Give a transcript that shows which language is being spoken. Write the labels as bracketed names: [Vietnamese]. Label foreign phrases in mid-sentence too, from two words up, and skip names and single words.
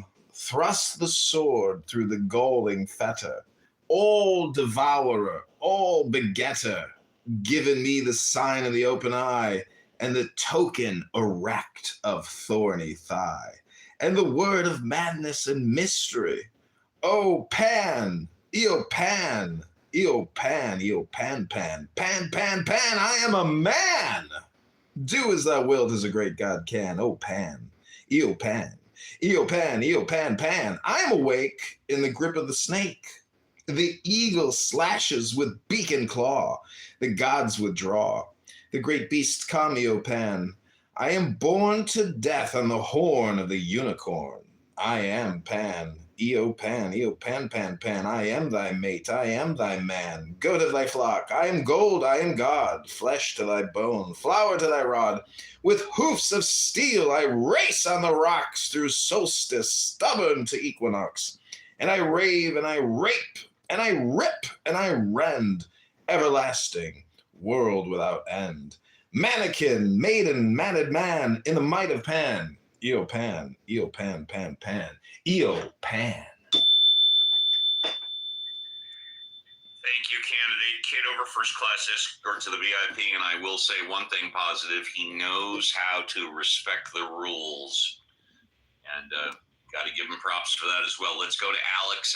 [English] Thrust the sword through the galling fetter. All devourer, all begetter, given me the sign of the open eye and the token erect of thorny thigh and the word of madness and mystery. O Pan, Eo Pan, Eo Pan, Eo Pan, Pan, Pan, Pan, Pan, I am a man. Do as thou wilt as a great God can, O Pan, Eo Pan, Eo Pan, Eo Pan, Pan. I am awake in the grip of the snake. The eagle slashes with beak and claw. The gods withdraw. The great beasts come, Eo Pan. I am born to death on the horn of the unicorn. I am Pan, Eo Pan, Eo Pan, Pan, Pan. I am thy mate, I am thy man. Go to thy flock, I am gold, I am God. Flesh to thy bone, flower to thy rod. With hoofs of steel I race on the rocks through solstice, stubborn to equinox. And I rave and I rape and I rip and I rend, everlasting, world without end. Mannequin, maiden, matted man, in the might of Pan. Eo Pan, Eo Pan, Pan, Pan, Eo Pan. Thank you, candidate Kitover, first class escort to the VIP. And I will say one thing positive. He knows how to respect the rules. And got to give him props for that as well. Let's go to Alex.